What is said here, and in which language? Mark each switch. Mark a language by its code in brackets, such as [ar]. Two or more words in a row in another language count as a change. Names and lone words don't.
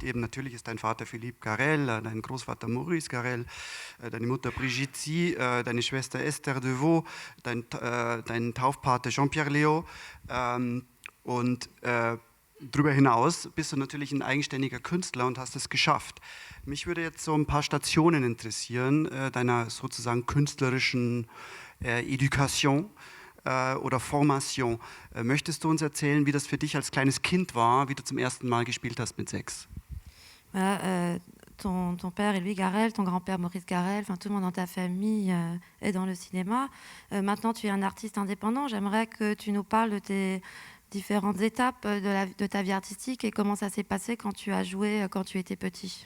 [de] Eben natürlich ist dein Vater Philippe Carrel, dein Großvater Maurice Carrel, deine Mutter Brigitte Sie, deine Schwester Esther Deveau, dein Taufpate Jean-Pierre Léaud und darüber hinaus bist du natürlich ein eigenständiger Künstler und hast es geschafft. Mich würde jetzt so ein paar Stationen interessieren, deiner sozusagen künstlerischen Education oder Formation. Möchtest du uns erzählen, wie das für dich als kleines Kind war, wie du zum ersten Mal gespielt hast mit 6? [fr] Ton père est Louis Garrel, ton grand-père Maurice Garrel, enfin tout le monde dans ta famille est dans le cinéma. Maintenant, tu es un artiste indépendant. J'aimerais que tu nous parles de tes différentes étapes de ta vie artistique et comment ça s'est passé quand tu as joué quand tu étais petit.